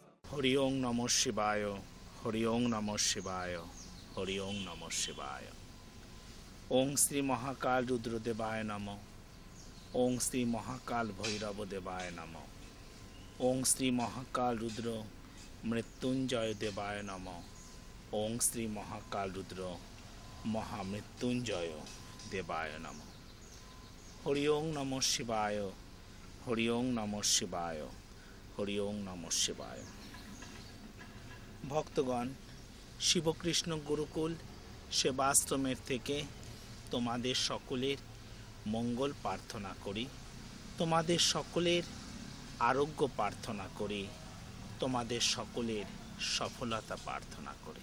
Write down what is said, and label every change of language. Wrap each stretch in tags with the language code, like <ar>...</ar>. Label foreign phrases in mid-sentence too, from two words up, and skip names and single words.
<sa>হরি ওং নমঃ শিবায়, হরি ওং নমঃ শিবায়, হরি ওং নমঃ শিবায়। ওং শ্রী মহাকাল রুদ্রদেবায় নমঃ। ওং শ্রী মহাকাল ভৈরব দেবায় নমঃ। ওং শ্রী মহাকাল রুদ্র মৃত্যুঞ্জয় দেবায় নমঃ। ওং শ্রী মহাকাল রুদ্র মহামৃত্যুঞ্জয় দেবায় নমঃ। হরি ওং নমঃ শিবায়, হরি ওং নমঃ শিবায়, হরি ওং নমঃ শিবায়।</sa> <bn>ভক্তগণ, শিবকৃষ্ণ গুরুকুল সেবাশ্রমের থেকে তোমাদের সকলের মঙ্গল প্রার্থনা করি, তোমাদের সকলের আরোগ্য প্রার্থনা করি, তোমাদের সকলের সফলতা প্রার্থনা করি।</bn>